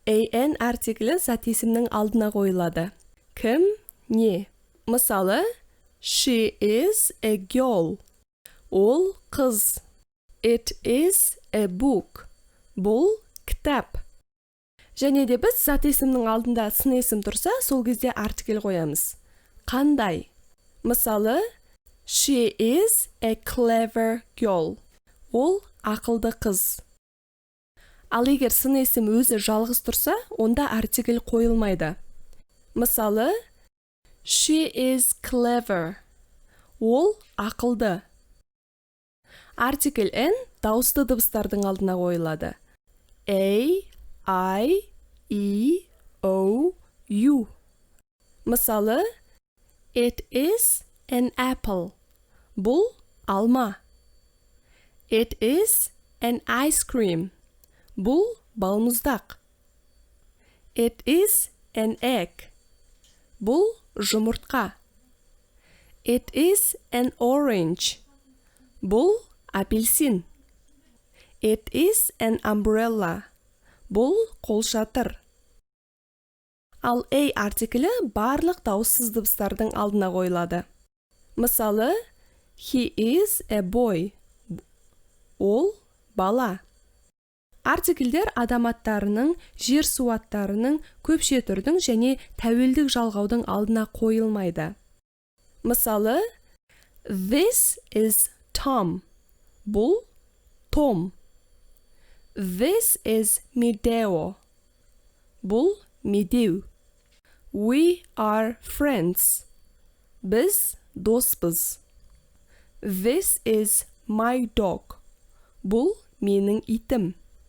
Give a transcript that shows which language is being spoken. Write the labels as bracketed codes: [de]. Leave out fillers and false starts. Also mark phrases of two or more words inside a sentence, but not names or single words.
[kk] an артиклі зат есімнің алдына қойылады. Кім, не? Мысалы, [en] she is a girl. [kk] Ол қыз. [en] It is a book. [kk] Бұл кітап. Және де біз зат есімнің алдында сын есім тұрса, сол кезде артикль қоямыз. Қандай? Мысалы, [en] she is a clever girl. [kk] Ол ақылды қыз. Ал егер сын есім өзі жалғыз тұрса, онда артикль қойылмайды. Мысалы, [en] she is clever. [kk] Ол ақылды. Артикль n дауысты дыбыстардың алдына қойылады. [en] A, I, E, O, U. Мысалы, it is an apple. [kk] Бұл алма. [en] It is an ice cream. [kk] Бұл балмұздақ. [en] It is an egg. [kk] Бұл жұмыртқа. [en] It is an orange. [kk] Бұл апельсин. [en] It is an umbrella. [kk] Бұл қолшатыр. Ал a артиклі барлық дауыссыз дыбыстардың алдына қойылады. Мысалы, [en] he is a boy. [kk] Ол бала. Артиклдер адам аттарының, жер су аттарының, көпше түрдің және тәуелдік жалғаудың алдына қойылмайды. Мысалы, [en] this is Tom. [kk] Бұл Том. [en] This is Medeo. [kk] Бұл Медеу. [en] We are friends. [kk] Біз доспыз. [en] This is my dog. [kk] Бұл менің итім.